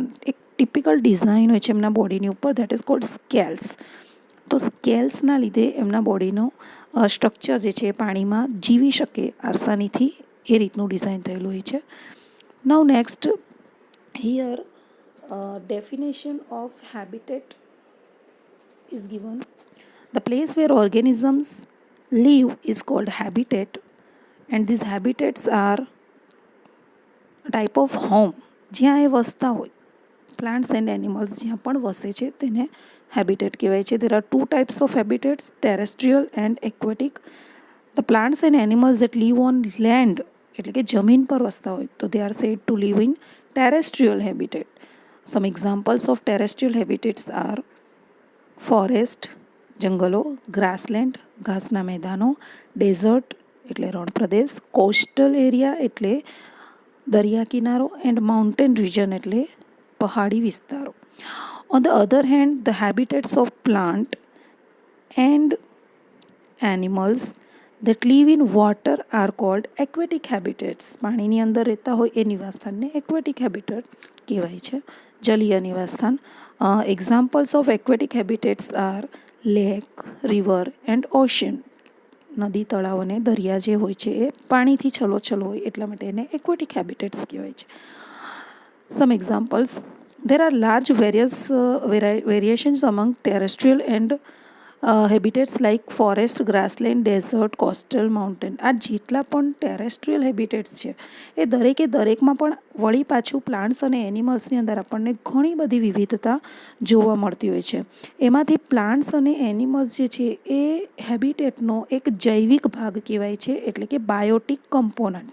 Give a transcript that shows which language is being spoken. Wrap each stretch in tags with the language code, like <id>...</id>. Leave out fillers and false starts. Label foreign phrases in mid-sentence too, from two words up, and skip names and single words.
<gu>એક</gu> <en>typical design</en> <gu>હોય છે એમના બોડીની ઉપર,</gu> <en>that is called scales.</en> <gu>તો સ્કેલ્સના લીધે એમના બોડીનું સ્ટ્રક્ચર જે છે એ પાણીમાં જીવી શકે આસાનીથી એ રીતનું ડિઝાઇન થયેલું હોય છે.</gu> <en>now next here definition of habitat is given. The place where organisms live is called habitat, and these habitats are a type of home.</en> <gu>જ્યાં એ વસતા હોય,</gu> <en>plants and animals</en> <gu>જ્યાં પણ વસે છે તેને હેબિટેટ કહેવાય છે.</gu> <en>There are two types of habitats, terrestrial and aquatic. The plants and animals that live on land</en> <gu>એટલે કે જમીન પર વસતા હોય તો</gu> <en>they are said to live in terrestrial habitat. Some examples of terrestrial habitats are ફોરેસ્ટ જંગલો, ગ્રાસલેન્ડ</en> <gu>ઘાસના મેદાનો,</gu> <en>ડેઝર્ટ</en> <gu>એટલે રણ પ્રદેશ,</gu> <en>coastal area</en> <gu>એટલે દરિયા કિનારો,</gu> <en>and mountain region</en> <gu>એટલે પહાડી વિસ્તારો.</gu> <en>on the other hand the habitats of plant and animals that live in water are called aquatic habitats.</en> <gu>પાણીની અંદર રહેતા હોય એ નિવાસસ્થાનને</gu> <en>aquatic habitat</en> <gu>કહેવાય છે, જલીય નિવાસસ્થાન.</gu> <en>examples of aquatic habitats are lake, river and ocean. નદી, તળાવ અને દરિયા જે હોય છે એ પાણીથી છલોછલ હોય એટલા માટે એને aquatic habitats કહેવાય છે. some examples. There are large variations among terrestrial and habitats like forest, grassland, desert, coastal, mountain.</en> <gu>આ જેટલા પણ</gu> <en>terrestrial habitats</en> <gu>છે એ દરેકમાં પણ વળી પાછું પ્લાન્ટ્સ અને એનિમલ્સની અંદર આપણને ઘણી બધી વિવિધતા જોવા મળતી હોય છે. એમાંથી પ્લાન્ટ્સ અને એનિમલ્સ જે છે એ હેબિટેટનો એક જૈવિક ભાગ કહેવાય છે, એટલે કે</gu> <en>biotic component.</en>